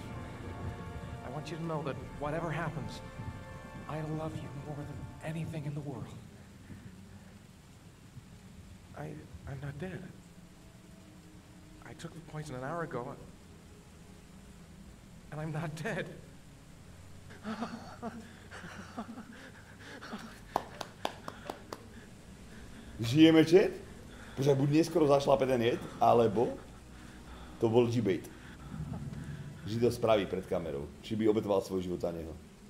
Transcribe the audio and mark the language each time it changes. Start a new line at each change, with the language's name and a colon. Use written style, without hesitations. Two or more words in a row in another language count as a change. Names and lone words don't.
English: I want you to know that whatever happens, I love you more than anything in the world. I'm not dead. I took the poison an hour ago, and I'm not dead.
Slovak: Žijeme, chat? Počkaj, buď neskoro zašlape ten jed, alebo to bol G-bait. Že to spraví pred kamerou. Či by obetoval svoj život za neho.